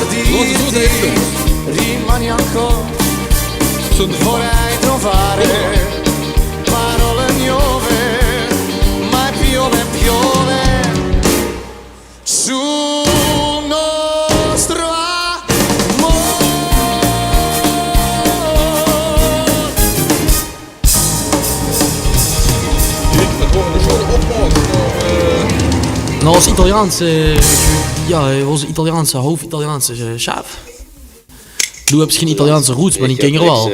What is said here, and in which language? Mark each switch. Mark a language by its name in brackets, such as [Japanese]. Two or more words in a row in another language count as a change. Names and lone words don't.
[Dutch] Rosa zo deed hij dat. [Italian] rimani ancora, vorrei trovare parole nuove, ma piove sul nostro amor. [Dutch] Nou, als Italiaanse, ja, onze Italiaanse, half-Italiaanse chef. Du hebt geen Italiaanse roots, maar die ken je wel.